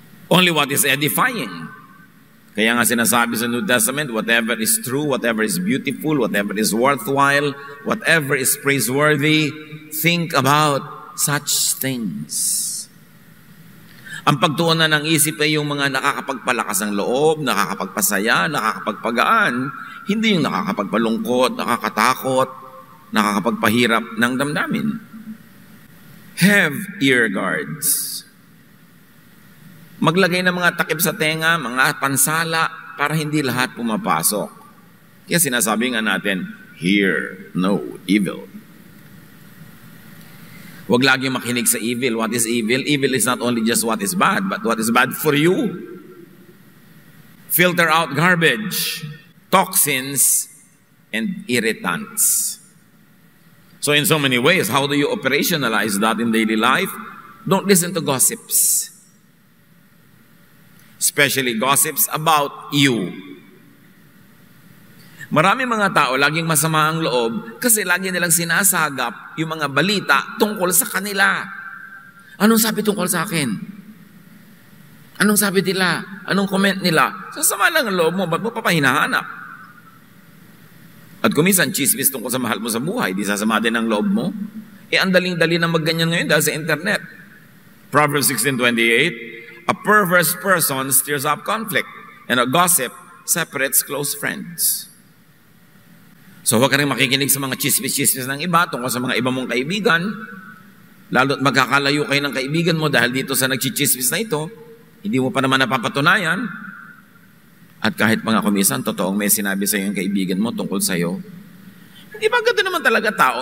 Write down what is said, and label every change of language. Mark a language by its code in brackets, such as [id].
[en] Only what is edifying. [tl] Kaya nga sinasabi sa [en] New Testament, whatever is true, whatever is beautiful, whatever is worthwhile, whatever is praiseworthy, think about such things. [tl] Ang pagtuunan ng isip ay yung mga nakakapagpalakas ng loob, nakakapagpasaya, nakakapagpagaan, hindi yung nakakapagpalungkot, nakakatakot, nakakapagpahirap ng damdamin. [en] Have ear guards. [tl] Maglagay ng mga takip sa tenga, mga pansala, para hindi lahat pumapasok. Kaya sinasabi nga natin, [en] hear no evil. [tl] Huwag lagi makinig sa evil. [en] What is evil? Evil is not only just what is bad, but what is bad for you. Filter out garbage, toxins, and irritants. So in so many ways, how do you operationalize that in daily life? Don't listen to gossips. Especially gossips about you. [tl] Marami mga tao laging masama ang loob kasi lagi nilang sinasagap yung mga balita tungkol sa kanila. Anong sabi tungkol sa akin? Anong sabi nila? Anong comment nila? Sasama lang ang loob mo, ba't mo papahinahanap? At kung minsan, chismis tungkol sa mahal mo sa buhay, di sasama din ang loob mo. Ang daling-dali na magganyan ngayon dahil sa internet. [en] Proverbs 16:28, a perverse person stirs up conflict, and a gossip separates close friends. [tl] So huwag ka rin makikinig sa mga chismis-chismis ng iba tungkol sa mga iba mong kaibigan, lalo't magkakalayo kayo ng kaibigan mo dahil dito sa nagchichismis na ito, hindi mo pa naman napapatunayan. At kahit mga kumisan, totoong may sinabi sa iyo yung kaibigan mo tungkol sa iyo, hindi ba ganda naman talaga tao?